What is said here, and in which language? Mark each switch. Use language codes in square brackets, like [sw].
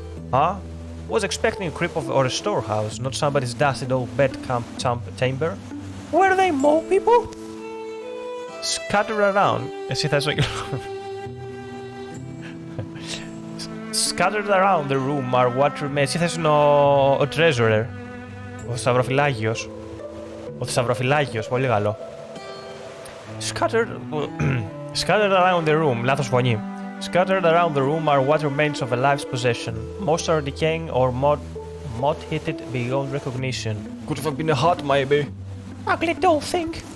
[en] Huh? Was expecting a crypt or a storehouse, not somebody's dusted old bed chamber. Were they mole people? Scattered around. [el] Εσύ θες να... [en] Scattered around the room are what remains. [el] Εσύ θες είναι ο treasurer. Ο θησαυροφυλάγιος. Ο θησαυροφυλάγιος, πολύ καλό. [en] Scattered around the room. [el] Λάθος φωνή. [en] Scattered around the room are what remains of a life's possession. Most are decaying or moth-hitted beyond recognition. Could have been a hut, maybe. Ugly doll thing.